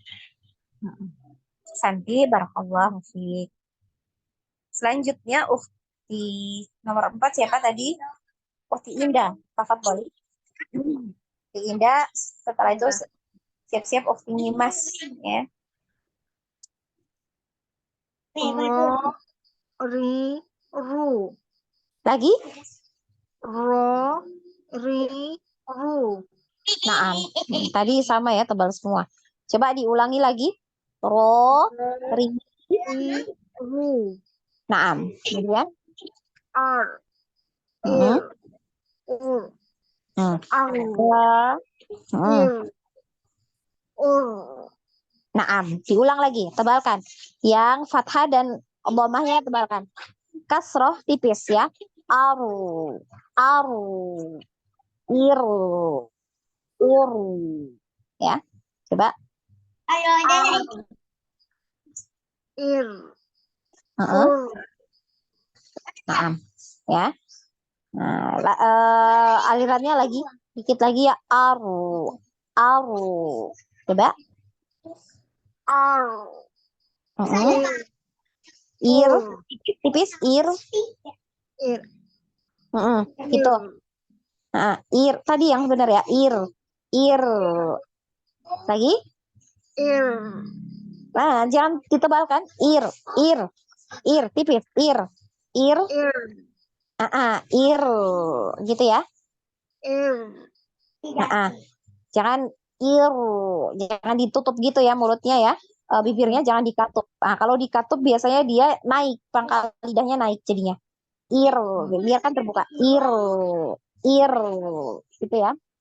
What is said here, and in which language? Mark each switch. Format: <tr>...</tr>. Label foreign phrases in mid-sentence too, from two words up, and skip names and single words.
<ar>Santi, بارك الله فيك.</ar> <id>Selanjutnya Ukti nomor 4 siapa tadi? Ukti Indah. Tafadhol. Ukti Indah, setelah itu siap-siap Ukti Nyimas ya. Ro, ri, ru. Lagi? Ro, ri, ru. Nah, tadi sama ya, tebal semua. Coba diulangi lagi. Ro, ri, Ru. naam. Kemudian, Ar, hmm, ir, ur. hmm. Ar, Ra, ir, hmm. ur. Naam. Diulang lagi, tebalkan. Yang fathah dan dhammahnya tebalkan. Kasroh tipis ya. Aru, aru, iru, uru. Ya, coba. Ar, ir, ur. Naam. Ya. Nah, alirannya lagi, dikit lagi ya. Aru. Coba. Ar, ir, Ir, tipis, ir. Ir. Gitu. Nah, ir tadi yang benar ya, ir. Lagi? Ir. Nah, jangan ditebalkan. Ir, tipis, ir. Ir, ir, gitu ya. Jangan ir, jangan ditutup gitu ya mulutnya ya. Bibirnya jangan dikatup. Nah, kalau dikatup biasanya dia naik, pangkal lidahnya naik jadinya. Ir, biarkan terbuka. Ir, gitu ya.</id>